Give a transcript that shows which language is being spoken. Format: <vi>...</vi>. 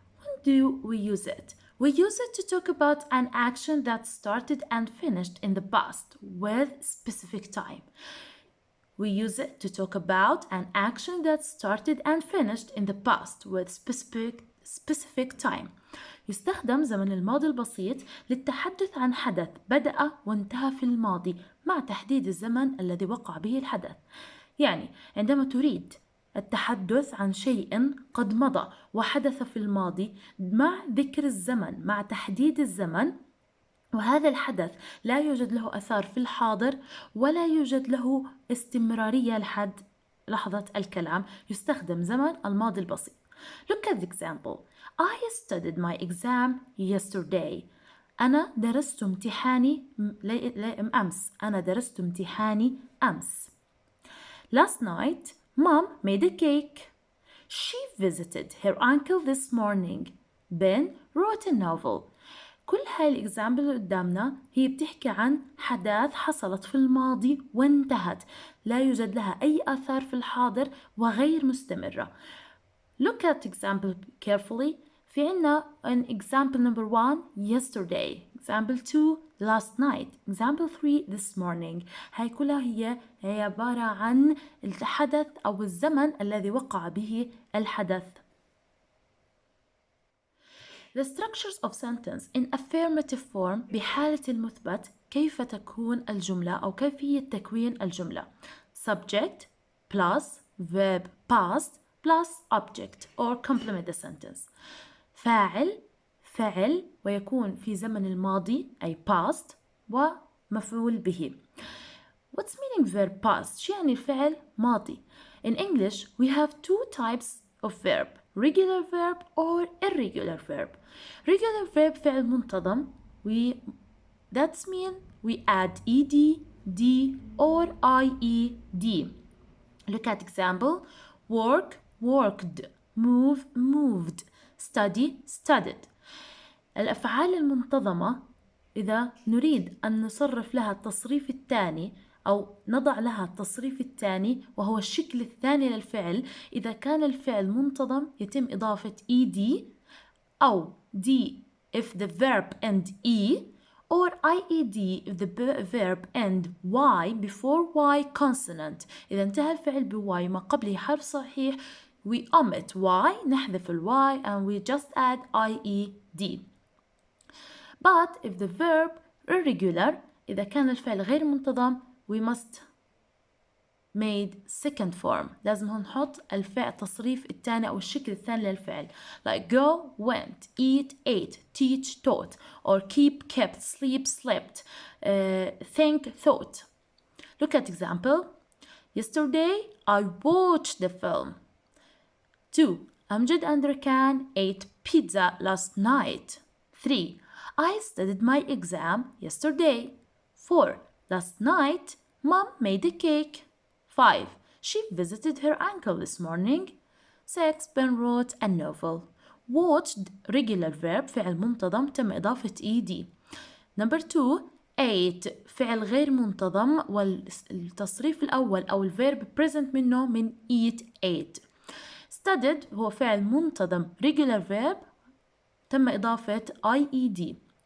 <en>When do we use it? We use it to talk about an action that started and finished in the past with specific time. We use it to talk about an action that started and finished in the past with specific time.</en> <ar>يستخدم زمن الماضي البسيط للتحدث عن حدث بدأ وانتهى في الماضي مع تحديد الزمن الذي وقع به الحدث. يعني عندما تريد التحدث عن شيء قد مضى وحدث في الماضي مع ذكر الزمن مع تحديد الزمن، وهذا الحدث لا يوجد له أثار في الحاضر ولا يوجد له استمرارية لحد لحظة الكلام، يستخدم زمن الماضي البسيط.</ar> <en>Look at the example. I studied my exam yesterday.</en> <ar>أنا درست امتحاني أمس. أنا درست امتحاني أمس.</ar> <en>Last night, Mom made a cake. She visited her uncle this morning. Ben wrote a novel.</en> <ar>كل هاي الإكزامبل اللي قدامنا هي بتحكي عن حدث حصلت في الماضي وانتهت، لا يوجد لها أي آثار في الحاضر وغير مستمرة.</ar> <en>Look at example carefully.</en> <ar>في عنا</ar> <en>an example number 1 yesterday, example 2 last night, example 3 this morning.</en> <ar>هاي كلها هي عبارة عن الحدث أو الزمن الذي وقع به الحدث.</ar> <en>The structures of sentence in affirmative form</en> <ar>بحالة المثبت كيف تكون الجملة أو كيفية تكوين الجملة.</ar> <en>Subject plus verb past plus object or complement the sentence.</en> <ar>فعل ويكون في زمن الماضي أي past ومفعول به.</ar> <en>What's meaning verb past؟</en> <ar>شو يعني الفعل ماضي؟</ar> <en>In English we have two types of verb, regular verb or irregular verb. Regular verb</en> <ar>فعل منتظم.</ar> <en>That's mean we add ed, d or ied. Look at example. Work, worked. Move, moved. Study, studied.</en> <ar>الأفعال المنتظمة إذا نريد أن نصرف لها التصريف الثاني أو نضع لها التصريف الثاني وهو الشكل الثاني للفعل، إذا كان الفعل منتظم يتم إضافة ed أو d</ar> <en>if the verb end e or ied if the verb end y before y consonant.</en> <ar>إذا انتهى الفعل بواي ما قبله حرف صحيح</ar> <en>we omit y</en> <ar>نحذف الواي</ar> <en>and we just add ied. But if the verb irregular</en> <ar>إذا كان الفعل غير منتظم</ar> <en>we must made second form.</en> <ar>لازم نحط الفعل تصريف الثاني أو الشكل الثاني للفعل</ar> <en>like go, went, eat, ate, teach, taught or keep, kept, sleep, slept, think, thought. Look at example. Yesterday I watched the film. 2. Amjad and Rakan ate pizza last night. 3. I studied my exam yesterday. 4. Last night, Mom made a cake. 5. She visited her uncle this morning. 6. Ben wrote a novel. Watched regular verb</en> <ar>فعل منتظم تم إضافة</ar> <en>ed. Number 2.</en> <ar>ate فعل غير منتظم والتصريف الأول أو الفيرب present منه من eat ate. Studied هو فعل منتظم</ar> <en>regular verb</en> <ar>تم إضافة ied.</ar>